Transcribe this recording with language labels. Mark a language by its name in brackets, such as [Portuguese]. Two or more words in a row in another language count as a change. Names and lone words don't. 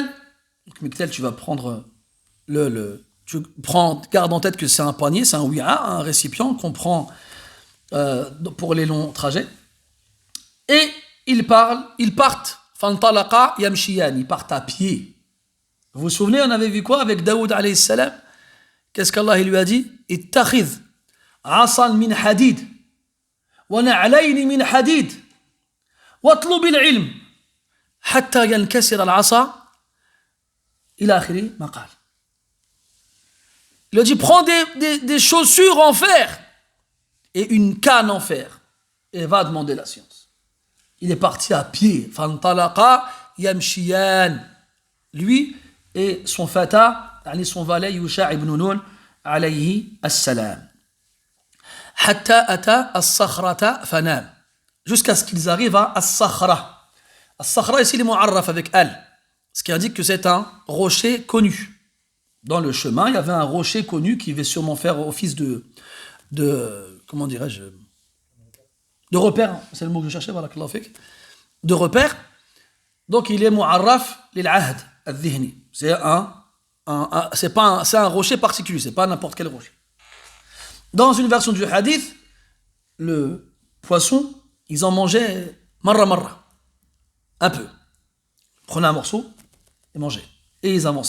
[French] Donc, miktel, tu vas prendre garde en tête que c'est un panier, c'est un wi'a, un récipient qu'on prend pour les longs trajets. Et ils partent, [Arabic] فانطلقا يمشيان, [French] ils partent à pied. Vous vous souvenez, on avait vu quoi avec Daoud [Arabic] عليه السلام? [French] Qu'est-ce qu'Allah lui a dit? [Arabic] اتخذ عصا من حديد ونعلين من حديد واطلب العلم حتى ينكسر العصا إلى آخر ما قال. [French] Il a dit prends des chaussures en fer et une canne en fer et va demander la science. Il est parti à pied. [Arabic] فانطلقا يمشيان. [French] Lui et son fata, son valet Yusha ibn Nun [Arabic] عليه السلام. حتى أتى الصخرة فنام. [French] Jusqu'à ce qu'ils arrivent à As-Sakhra. As-Sakhra, ici, il est mu'arraf avec Al. Ce qui indique que c'est un rocher connu. Dans le chemin, il y avait un rocher connu qui va sûrement faire office de comment dirais-je, de repère. C'est le mot que je cherchais, voilà, de repère. Donc, il est [Arabic] معرف للعهد الذهني. [French] C'est un rocher particulier, c'est pas n'importe quel rocher. Dans une version du hadith, le poisson, ils en mangeaient marra, un peu. Ils prenaient un morceau et mangeaient. Et ils avançaient.